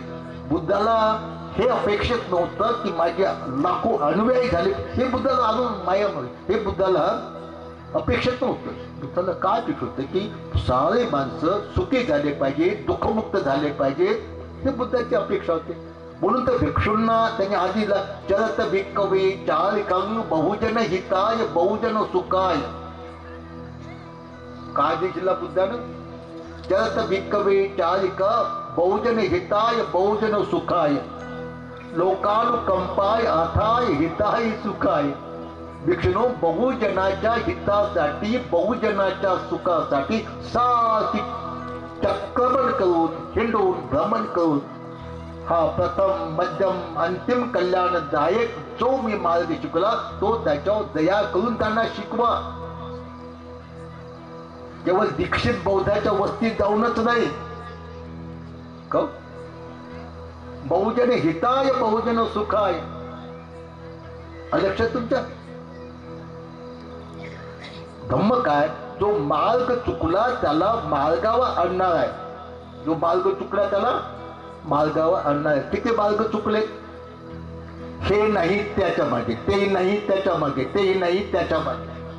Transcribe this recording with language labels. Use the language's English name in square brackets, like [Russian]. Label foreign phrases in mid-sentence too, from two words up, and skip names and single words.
[Marathi] बुद्धाला हे अपेक्षित नव्हतं की माझे लाखो अनुयायी झाले, हे बुद्धाला अजून मायामुळे हे बुद्धाला अपेक्षित नव्हतं. बुद्धाला काय अपेक्षित होतं की सारे माणसं सुखी झाले पाहिजे, दुःखमुक्त झाले पाहिजे, हे बुद्धाची अपेक्षा होती. म्हणून तर भिक्षूंना त्यांनी आधीला [Pali] चरत भिक्कवे चारिकं बहुजन हिताय बहुजन सुखाय. [Marathi] काय दिला बुद्धानं? [Pali] चरत भिक्कवे चारिक बहुजन हिताय बहुजन सुखाय लोकानुकंपाय अथाय हिताय सुखाय. [Marathi] भिक्षुनो, बहुजनाच्या हितासाठी बहुजनाच्या सुखासाठी सारखी चक्रमण करून हिंडून भ्रमण करून हा प्रथम मध्यम अंतिम कल्याणदायक जो मी मार्ग शिकला तो त्याच्यावर दया करून त्यांना शिकवा. केवळ दीक्षित बौद्धाच्या वस्तीत जाऊनच नाही, [Pali] बहुजन हिताय बहुजन सुखाय. [Marathi] लक्षात तुमच्या धम्म काय? जो मार्ग चुकला त्याला मार्गावर आणणार आहे. जो मार्ग चुकला त्याला मार्गावर आणणार आहे. किती मार्ग चुकले? हे नाही त्याच्या मागे, ते नाही त्याच्या मागे, ते नाही त्याच्या मागे.